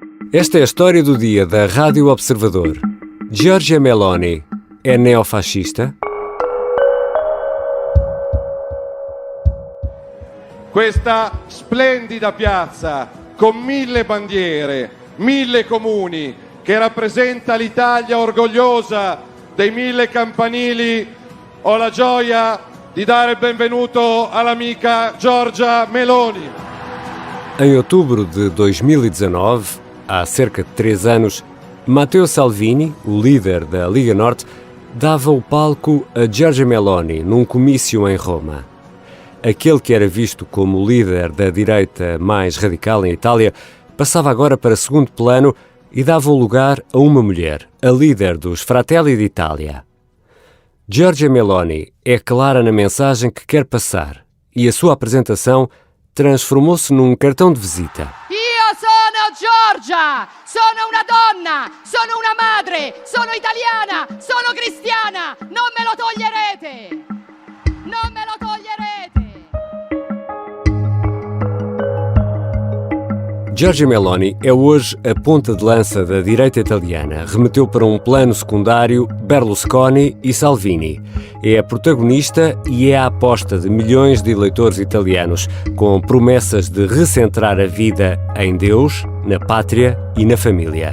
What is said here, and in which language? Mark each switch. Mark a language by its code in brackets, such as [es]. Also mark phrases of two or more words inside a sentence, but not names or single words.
[pt] Esta é a história do dia da Rádio Observador. Giorgia Meloni é neofascista? [it] Questa splendida piazza con 1000 bandiere, 1000 comuni, che rappresenta l'Italia orgogliosa dei 1000 campanili, ho la gioia di dare il benvenuto all'amica Giorgia Meloni. [pt] Em outubro de 2019, há cerca de 3 anos, Matteo Salvini, o líder da Liga Norte, dava o palco a Giorgia Meloni num comício em Roma. Aquele que era visto como o líder da direita mais radical em Itália passava agora para segundo plano e dava o lugar a uma mulher, a líder dos Fratelli d'Italia. Giorgia Meloni é clara na mensagem que quer passar e a sua apresentação transformou-se num cartão de visita. [it] Io sono Giorgia, sono una donna, sono una madre, sono italiana, sono cristiana, non me lo toglierete, non me lo toglierete. [pt] Giorgia Meloni é hoje a ponta de lança da direita italiana. Remeteu para um plano secundário Berlusconi e Salvini. É a protagonista e é a aposta de milhões de eleitores italianos, com promessas de recentrar a vida em Deus, na pátria e na família.